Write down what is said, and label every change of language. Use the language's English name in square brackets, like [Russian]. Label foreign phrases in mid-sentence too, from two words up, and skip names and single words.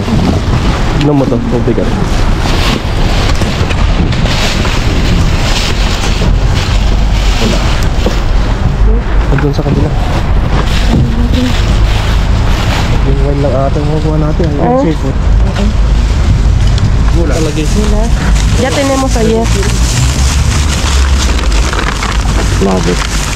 [Filipino] Tignan mo to, mabigat. Wala. Doon sa kabila. Yung wine lang ata yung makuha natin. Yung seafood. Wala lagi. [Spanish] Mira, ya tenemos ayer. [English] Love it.